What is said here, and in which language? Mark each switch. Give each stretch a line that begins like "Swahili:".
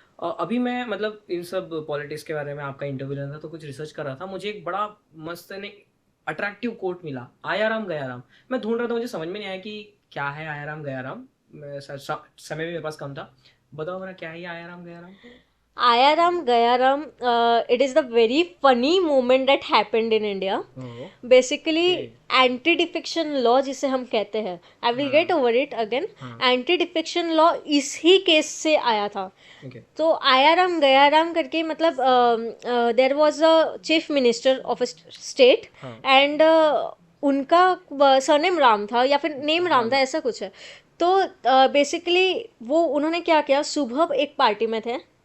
Hindi: अभी मैं मतलब इन सब पॉलिटिक्स के बारे में आपका इंटरव्यू लेना था, तो कुछ रिसर्च कर रहा था, मुझे एक बड़ा मस्त ने अट्रैक्टिव कोट मिला, आया राम गया राम। मैं ढूंढ रहा था, मुझे समझ में नहीं आया कि क्या है आया राम गया राम, समय भी मेरे पास कम था। बताओ मेरा क्या है ये आया राम गया राम?
English: आया राम गया Ram, it is the very funny moment that happened in India. Basically, anti-defection law
Hindi: जिसे हम कहते हैं,
English: I will get over it again.
Hindi: Anti-defection law इस ही केस से आया था। तो आया राम गया राम करके, मतलब
English: there was a chief minister of a state and
Hindi: उनका सरनेम राम था या फिर नेम राम था, ऐसा कुछ है। तो बेसिकली वो उन्होंने क्या किया, सुबह एक पार्टी में थे,